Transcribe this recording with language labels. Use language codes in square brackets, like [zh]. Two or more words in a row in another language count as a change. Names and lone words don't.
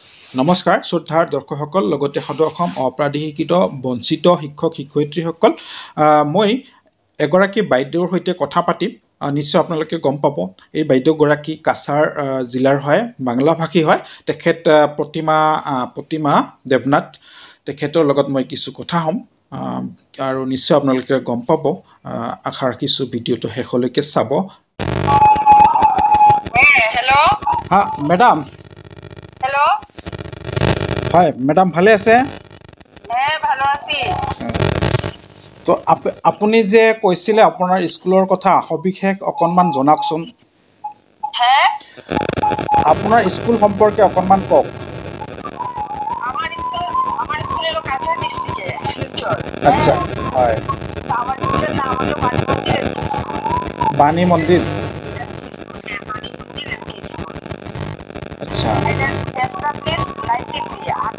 [as] নমস্কাৰ শ্ৰদ্ধাৰ দৰ্শকসকল লগতে সদৌ অসম অপ্ৰাদেশিকৃত বঞ্চিত শিক্ষক শিক্ষয়িত্ৰীসকল মই এগৰাকী বাইদেউৰ সৈতে কথা পাতিম নিশ্চয় আপোনালোকে গম পাব এই বাইদেউগৰাকী কাছাৰ জিলাৰ হয় বাংলা ভাষী হয় তেখেত প্ৰতিমা দেৱনাথ তেখেতৰ লগত মই কিছু কথা হ'ম আৰু নিশ্চয় আপোনালোকে গম পাব আশা ৰাখিছোঁ ভিডিঅ'টো শেষলৈকে চাব হেল্ল' হা মেডাম হেল্ল' হয় মেডাম ভালে আছে [bn] ভালো আছি [as] তো আপুনি যে কৈছিলে আপোনাৰ স্কুলৰ কথা সবিশেষ অকণমান জনাওকচোন আপোনাৰ স্কুল সম্পৰ্কে অকণমান কওক [bn] আমার স্কুল হলো কাছাড় ডিস্ট্রিক্টে শিলচর [as] আচ্ছা হয় [bn] আমার স্কুলের নাম হলো বাণী মন্দির আচ্ছা এটা এস্টাবলিশ 93